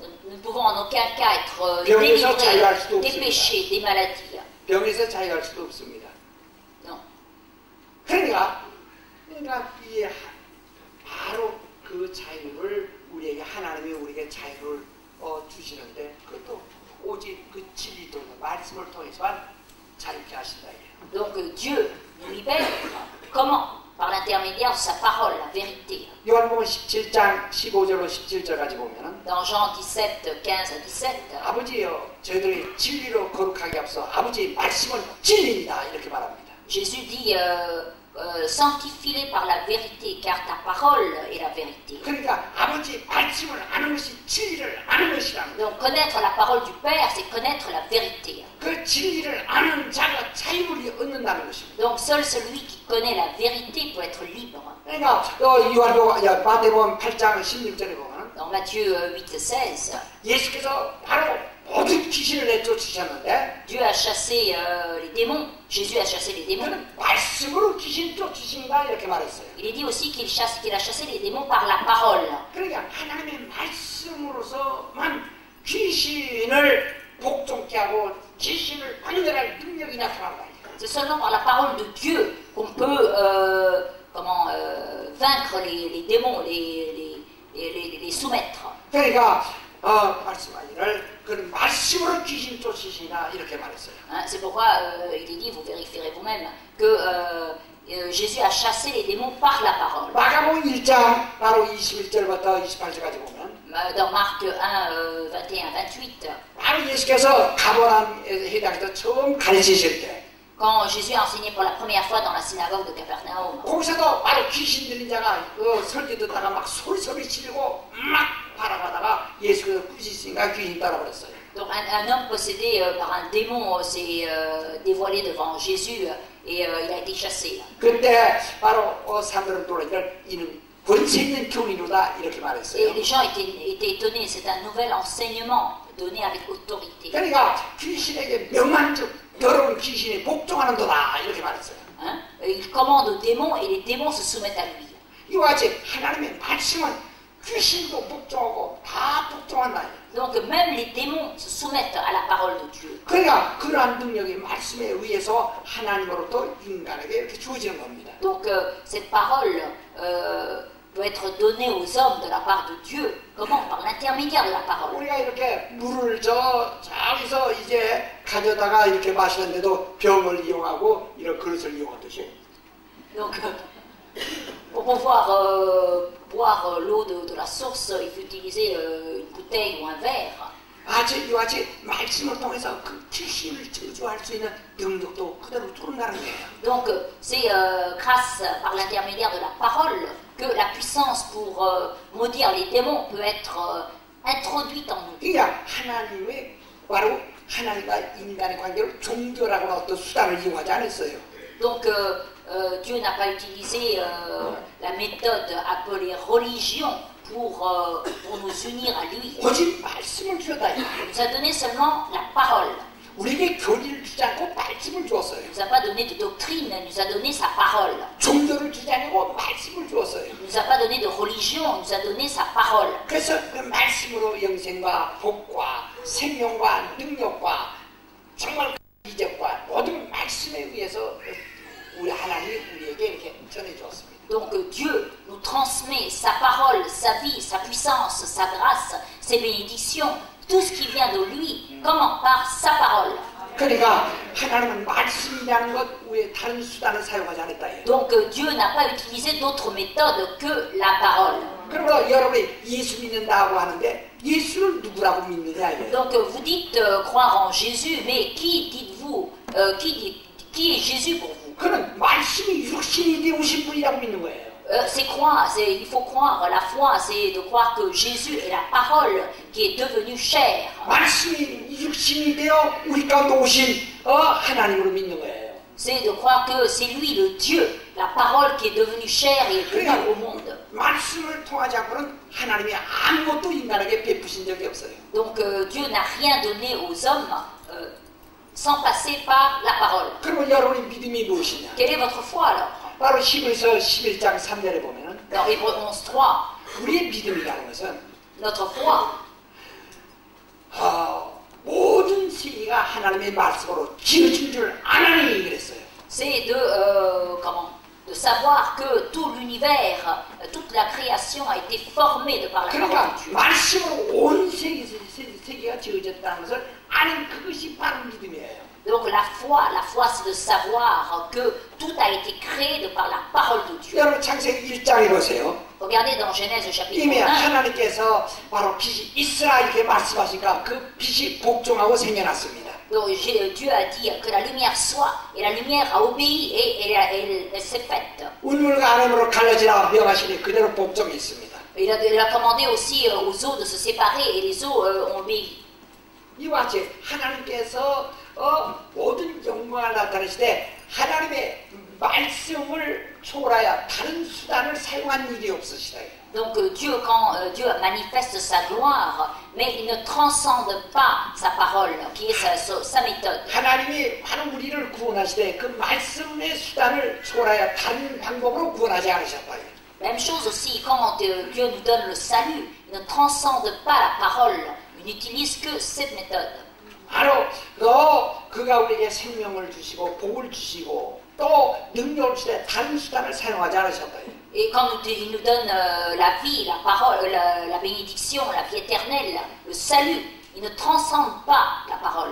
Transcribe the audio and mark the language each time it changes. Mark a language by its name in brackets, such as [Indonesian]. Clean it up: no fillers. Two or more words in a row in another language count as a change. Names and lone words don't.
[French] nous ne pouvons en aucun cas être [Korean] 병에서 [French] délivrés [Korean] 자유할 수도 [French] des [Korean] 없습니다. [French] péchés, des maladies. [Korean] 병에서 자유할 수도 없습니다. [French] Non. [Korean] 그러니까 이 바로 그 자유를 우리에게 하나님이 우리에게 자유를 주시는데 그것도 오직 그 진리 통해 말씀을 통해서만 자유케 하신다. [French] Donc Dieu nous libère. Comment? Par l'intermédiaire de sa parole, la vérité. [Korean] 요한복음 17장 15절로 17절까지 보면은 [French] Dans Jean 17, 15 à 17, [Korean] 아버지여 저희들이 진리로 거룩하게 앞서 아버지의 말씀은 진리입니다 이렇게 말합니다. [French] Jésus dit sanctifie-les par la vérité, car ta parole est la vérité. [Korean] 그러니까 아버지의 말씀을 아는 것이 진리를 아는 것이라는 거예요. [French] Donc connaître la parole du Père, c'est connaître la vérité. [Korean] 그 진리를 아는 자가 자유를 얻는다는 것입니다. [French] Donc seul celui qui connaît la vérité peut être libre. [Korean] 그러니까 마태복음 8장 16절에 보면 [French] Dans Matthieu 8, 16, [Korean] 예수께서 바로 모든 귀신을 내쫓으셨는데 [French] Dieu a chassé les démons. Jésus a chassé les démons. [Korean] 그는 말씀으로 귀신 쫓으신다 이렇게 말했어요. [French] Il est dit aussi qu'il a chassé les démons par la parole. [Korean] 그러니까 하나님의 말씀으로서만 귀신을 복종케 하고 귀신을 분열할 능력이 나타난다. [French] C'est seulement par la parole de Dieu qu'on peut vaincre les démons, les les soumettre. [Korean] 그러니까 말씀하기를 그 말씀으로 귀신 쫓으시나 이렇게 말했어요. [French] Hein, c'est pourquoi il est dit, vous vérifierez vous-même, que Jésus a chassé les démons par la parole. [Korean] 마가복음 1장 바로 21절부터 28절까지 보면 [French] Dans Marc 1, 21, 28, [Korean] 바로 예수께서 가버나움에 해당해서 처음 가르치실 때 [French] quand Jésus a enseigné pour la première fois dans la synagogue de Capernaum, [Korean] 거기서도 바로 귀신 들린 자가 설교 듣다가 막 소리 지르고 막 바라가다가 예수께서 꾸짖으니까 귀신 따라버렸어요. [French] donc un homme possédé par un démon s'est dévoilé devant Jésus et il a été chassé. [Korean] 그때 바로 사람들은 놀라니까 이는 권세 있는 교리로다 이렇게 [French] Et [Korean] 말했어요. [French] les gens étaient étonnés, c'est un nouvel enseignement donné avec autorité. [Korean] 그러니까 귀신에게 명한즉 더러운 귀신이 복종하는도다 이렇게 말했어요. [French] Hein? Il commande aux démons et les démons se soumettent à lui. [Korean] 이와 같이 하나님의 말씀은 귀신도 복종하고 다 복종한다. [French] Donc même les démons se soumettent à la parole de Dieu. [Korean] 그러니까 그러한 능력이 말씀에 의해서 하나님으로부터 인간에게 이렇게 주어지는 겁니다. [French] Donc cette parole peut être donnée aux hommes de la part de Dieu. Comment? Par l'intermédiaire de la parole. [Korean] 우리가 이렇게 물을 저기서 이제 가져다가 이렇게 마시는데도 병을 이용하고 이런 그릇을 이용하듯이 [French] Donc pour pouvoir boire l'eau de la source, il faut utiliser une bouteille ou un verre. [Korean] 아주 이와 같이 말씀을 통해서 그 귀신을 저주할 수 있는 능력도 그대로 드러나는 거예요. [French] Donc c'est grâce par l'intermédiaire de la parole que la puissance pour maudire les démons peut être introduite en nous. [Korean] 그러니까 하나님의 바로 하나님과 인간의 관계를 종교라고는 어떤 수단을 이용하지 않았어요. [French] Donc Dieu n'a pas utilisé la méthode appelée religion pour nous unir à lui. [Korean] 오직 말씀을 주었다. [French] Il nous a donné seulement la parole. [Korean] 우리에게 교리를 주지 않고 말씀을 주었어요. [French] Il nous a pas donné de doctrine, il nous a donné sa parole. [Korean] 종교를 주지 않고 말씀을 주었어요. [French] Il nous a pas donné de religion, il nous a donné sa parole. [Korean] 그래서 그 말씀으로 영생과 복과 생명과 능력과 정말 이적과 모든 말씀에 의해서 우리 하나님이 우리에게 이렇게 전해 주었습니다. [French] Donc Dieu nous transmet sa parole, sa vie, sa puissance, sa grâce, ses bénédictions, tout ce qui vient de lui. Comment? Par sa parole. [Korean] 그러니까 하나님은 말씀이라는 것 외에 다른 수단을 사용하지 않았다. [French] Donc Dieu n'a pas utilisé d'autre méthode que la parole. [Korean] 그러므로 여러분이 예수 믿는다고 하는데 예수를 누구라고 믿느냐 이거예요. [French] Donc vous dites croire en Jésus, mais qui dites-vous, qui est Jésus pour vous? [Korean] 그는 말씀이 육신이 되오신 분이라고 믿는 거예요. [French] C'est croire, il faut croire, la foi, c'est de croire que Jésus est la parole qui est devenue chair. [Korean] 말씀이 육신이 되어 우리 가운데 오신 하나님으로 믿는 거예요. [French] C'est de croire que c'est lui le Dieu, la parole qui est devenue chair et est venue au monde. [Korean] 말씀을 통하지 않고는 하나님이 아무것도 인간에게 베푸신 적이 없어요. [French] Donc Dieu n'a rien donné aux hommes sans passer par la parole. [Korean] 그러면 여러분의 믿음이 무엇이냐? [French] Quelle est votre foi alors? [Korean] 바로 히브리서 11장 3절에 보면은 [French] Dans Hébreux 11.3, [Korean] 우리의 믿음이라는 것은 [French] notre foi, [Korean] 모든 세계가 하나님의 말씀으로 지어진 줄 아나니 그랬어요. [French] c'est de savoir que tout l'univers, toute la création a été formée de par la parole [Korean] 그러니까 [French] de Dieu. [Korean] 말씀으로 온 세계가 지어졌다는 것을 아는 그것이 바로 믿음이에요. [French] Donc la foi c'est de savoir que tout a été créé de par la parole de Dieu. [Korean] 여러분 창세기 1장에 보세요. [French] Regardez dans Genèse chapitre [Korean] 이미 [French] 1, [Korean] 하나님께서 바로 빛이 있으라 이렇게 말씀하시니까 그 빛이 복종하고 생겨났습니다. [French] donc Dieu a dit que la lumière soit, et la lumière a obéi et elle s'est faite. [Korean] 운물과 아름으로 갈라지라 명하시니 그대로 복종했습니다. [French] Il a commandé aussi aux eaux de se séparer et les eaux ont obéi. [Korean] 이와 같이 하나님께서 모든 영광을 나타내시되 하나님의 말씀을 초월하여 다른 수단을 사용한 일이 없으시다. [French] Donc Dieu, quand Dieu manifeste sa gloire, mais il ne transcende pas sa parole, qui est sa méthode. [Korean] 하나님이 바로 우리를 구원하시되 그 말씀의 수단을 초월하여 다른 방법으로 구원하지 않으셨다. [French] Même chose aussi, quand Dieu nous donne le salut, il ne transcende pas la parole, il n'utilise que cette méthode. [Korean] 바로 그가 우리에게 생명을 주시고 복을 주시고 또 능력을 주되 다른 수단을 사용하지 않으셨다. [French] Et quand il nous donne la vie, la parole, la bénédiction, la vie éternelle, le salut, il ne transcende pas la parole.